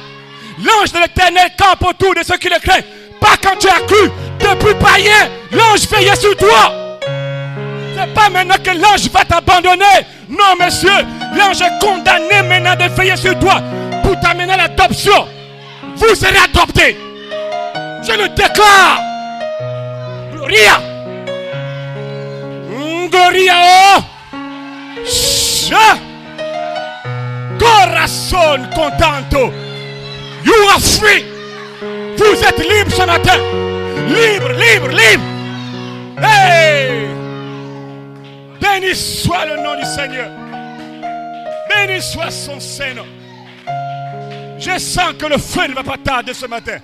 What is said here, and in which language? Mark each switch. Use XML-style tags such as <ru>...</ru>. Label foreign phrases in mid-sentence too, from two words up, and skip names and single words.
<fr>L'ange de l'Éternel campe autour de ceux qui le craignent. Pas quand tu as cru, depuis païen, l'ange veillait sur toi. C'est pas maintenant que l'ange va t'abandonner. Non, monsieur, l'ange est condamné maintenant de veiller sur toi pour t'amener à l'adoption. Vous serez adoptés. Je le déclare.</fr> <es>Gloria. Gloria. Corazon contento.</es> <en>You are free.</en> <fr>Vous êtes libre ce matin. Libre, libre, libre. Hey! Béni soit le nom du Seigneur. Béni soit son Seigneur. Je sens que le feu ne va pas tarder ce matin.</fr>